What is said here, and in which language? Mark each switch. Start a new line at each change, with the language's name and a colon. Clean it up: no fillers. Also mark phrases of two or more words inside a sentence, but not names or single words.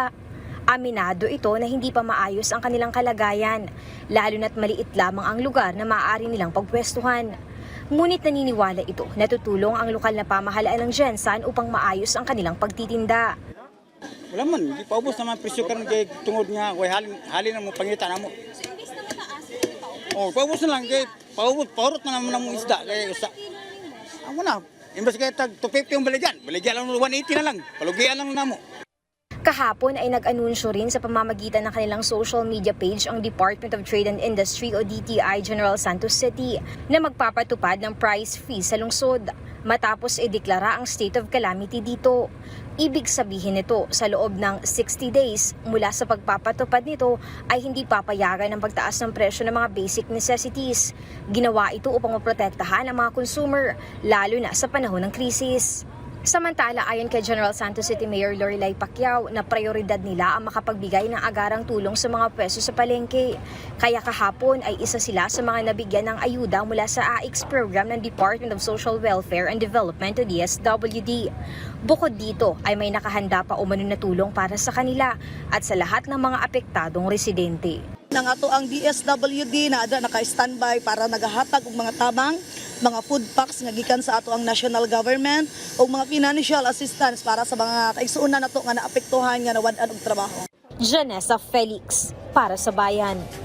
Filipino: Aminado ito na hindi pa maayos ang kanilang kalagayan, lalo na't maliit lamang ang lugar na maaari nilang pagpwestuhan. Ngunit naniniwala ito na tutulong ang lokal na pamahalaan ng GENSA upang maayos ang kanilang pagtitinda.
Cebuano: Wala man, di paubos naman presyo karon kay tungod nga halin na mo pangita na mo. Paubos na lang kay paurot na naman ang isda kay usa. Amo na. Imbes kay tag 250 yung baligyan lang 180 na lang. Palugian lang namo.
Filipino: Kahapon ay nag-anunsyo rin sa pamamagitan ng kanilang
English: social media page
Filipino: ang Department of Trade and Industry o DTI General Santos City na magpapatupad ng
English: price freeze
Filipino: sa lungsod matapos ideklara ang
English: state of calamity
Filipino: dito. Ibig sabihin nito, sa loob ng 60 days mula sa pagpapatupad nito ay hindi papayagan ang pagtaas ng presyo ng mga
English: basic necessities.
Filipino: Ginawa ito upang maprotektahan ang mga consumer, lalo na sa panahon ng krisis. Samantala, ayon kay General Santos City Mayor Lorelai Pacquiao na prioridad nila ang makapagbigay ng agarang tulong sa mga pwesto sa palengke. Kaya kahapon ay isa sila sa mga nabigyan ng ayuda mula sa AIX program ng Department of Social Welfare and Development o DSWD. Bukod dito ay may nakahanda pa umano na tulong para sa kanila at sa lahat ng mga apektadong residente.
Cebuano: Nang ato ang DSWD na naka-standby para nagahatag og mga tamang mga
English: food packs
Cebuano: nga gikan sa ato ang
English: national government
Cebuano: o mga
English: financial assistance
Cebuano: para sa mga kaigsuonan nato nga naapektuhan nga nawadan og trabaho.
Filipino: Janessa Felix para sa Bayan.